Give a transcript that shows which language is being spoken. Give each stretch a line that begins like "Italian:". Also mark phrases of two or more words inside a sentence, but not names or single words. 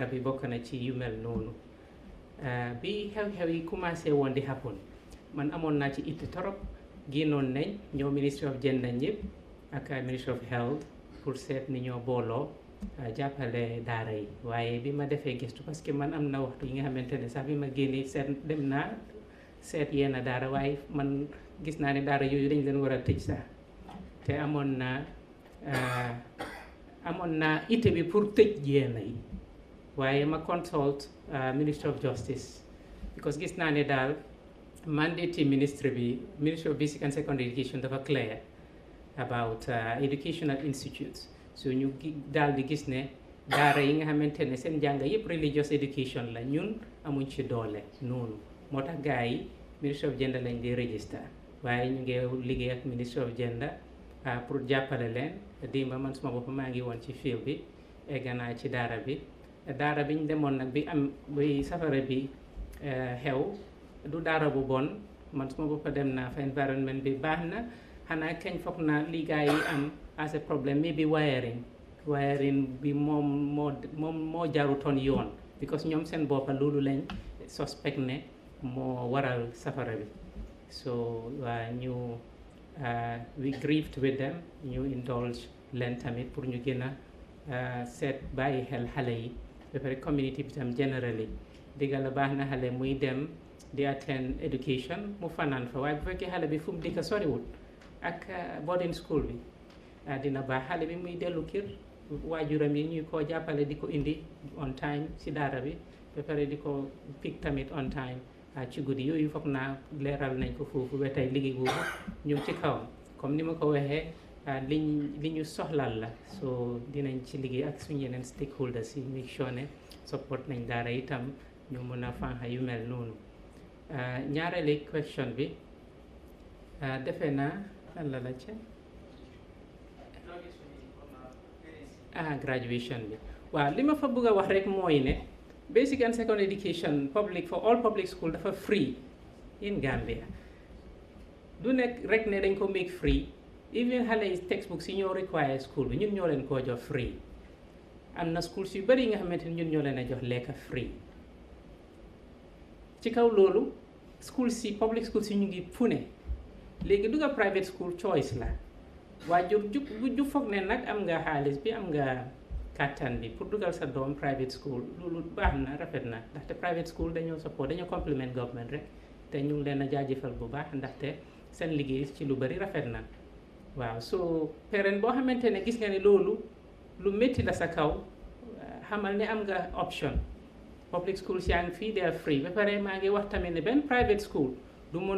Wolof: bi bokk na ci yu mel noonu bi xew-xew yi commencé woon di happen man amoon naa ci itti torop génnoon nañ ñoo Ministry of Gender ñëpp ak Ministry of Health pour seet ni ñoo booloo jàppale daara yi waaye bi ma defee gëstu parce que man am na waxtu yi nga xamante ne sax bi ma génnee seet dem naa seet yenn daara waaye man gis naa ne daara yooyu dañ leen war a tëj sax te amoon naa ité bi pour tëj yenn yi waaye ma consult Ministry of Justice because gis naa ne daal mandate ministry bi Ministry of Basic and Secondary Education dafa
English: clear about educational institutes
Wolof: so ñu daal di gis ne daara yi nga xamante ne seen jàng yëpp
English: religious education
Wolof: la ñun amuñ ci doole noonu moo tax gars yi Ministry of Gender lañ di register waaye ñu ngi liggéey ak Ministry of Gender pour jàppale leen dimba man suma bopp maa ngi woon ci field bi egg naa ci daara bi ñu demoon nag bi safara bi xew du daara bu bon man suma bopp dem naa fa environnement bi baax na xanaa kañ foog naa li gars yi am as a problème
English: maybe wiring
Wolof: bi moo jarutoon yoon because ñoom seen boppa loolu lañ suspect ne moo waral safara bi so ñu
English: we grieved with them
Wolof: ñu indulge leen tamit pour ñu gën a seet bàyyi xel xale yi ba pare community bi tam generally digga la baax na xale muy dem di
English: attend education
Wolof: mu fanaan fa waaye bu fekkee xale bi fu mu dikka soriwul ak
English: boarding school
Wolof: bi dina baax xale bi muy dellu kër waajuram yi ñuy koo jàppale di ko indi on time si daara bi ba pare di ko pick tamit
English: on time
Wolof: ci guddi yooyu foog naa leeral nañ ko foofu ba tey liggéey boobu ñu ngi ci kawam comme ni ma ko waxee li ñu soxlaal la so dinañ ci liggéey ak suñu yeneen stakeholders yi
English: make sure
Wolof: ne support nañ daara itam ñu mun a fanxa yu mel noonu ñaareeli question bi defe naa lan la ci graduation bi waaw li ma fa bëgg a wax rek mooy ne
English: basic and secondary education public for all public school
Wolof: dafa
English: free in Gambia
Wolof: du nekk rek ne dañ ko
English: make free
Wolof: even xale yi textbooks yi ñoo
English: require school
Wolof: bi ñun ñoo leen koo jox free am na schools yu bari yi nga xamante ni ñun ñoo leen a jox lekka free ci kaw loolu schools si
English: public schools
Wolof: yi ñu ngi fu ne léegi dugga
English: private school choice
Wolof: la waajur ju foog ne nag am nga xaalis bi am nga kàttan bi pour dugal sa doom
English: private school
Wolof: loolu baax na rafet na ndaxte
English: private school
Wolof: dañoo support dañoo
English: compliment government
Wolof: rek te ñu ngi leen a jaajëfal bu baax ndaxte seen liggéey ci lu bari rafet na waaw so parent boo xamante ne gis nga ne loolu lu métti la sa kaw xamal ne am nga
English: option public schools
Wolof: yaa ngi fii
English: they are free
Wolof: ba pare maa ngi wax tamit ne benn
English: private school
Wolof: du mun